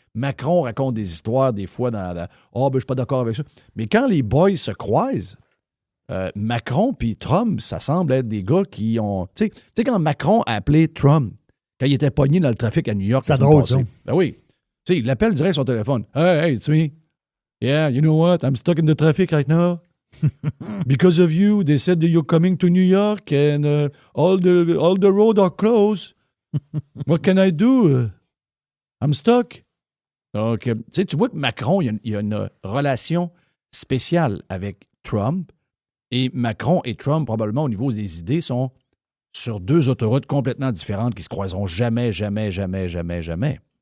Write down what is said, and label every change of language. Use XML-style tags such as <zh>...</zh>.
<fr>Macron raconte des histoires des fois je suis pas d'accord avec ça. Mais quand les boys se croisent, Macron puis Trump, ça semble être des gars qui ont... Tu sais, quand Macron a appelé Trump, quand il était pogné dans le trafic à New York, c'est drôle, ça. Ben oui. Tu sais, il l'appelle direct sur son téléphone.</fr> <en>Hey, it's me. Yeah, you know what? I'm stuck in the traffic right now. Because of you, they said that you're coming to New York and all the roads are closed. What can I do? I'm stuck.</en> <fr>Donc, tu vois que Macron, il y a une relation spéciale avec Trump. Et Macron et Trump, probablement, au niveau des idées, sont sur 2 autoroutes complètement différentes qui se croiseront jamais, jamais, jamais, jamais, jamais.</fr>